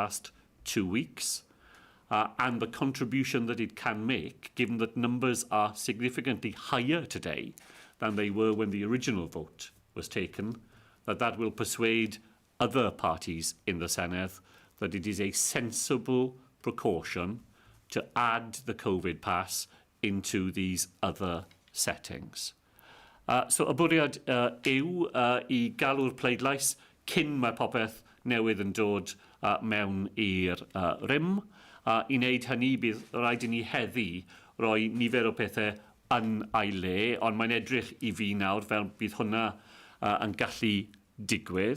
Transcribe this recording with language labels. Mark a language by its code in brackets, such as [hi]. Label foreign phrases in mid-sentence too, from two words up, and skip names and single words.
[en] last 2 weeks and the contribution that it can make, given that numbers are significantly higher today than they were when the original vote was taken, that will persuade other parties in the Senedd that it is a sensible precaution to add the COVID pass into these other settings. [cy] So y bwriad yw I galw'r pleidlais cyn mae popeth newydd yn dod mewn i'r rym. I wneud hynny, bydd rhaid i ni heddi roi nifer o pethau yn ei le, ond mae'n edrych I fi nawr fel bydd hwnna yn gallu digwydd.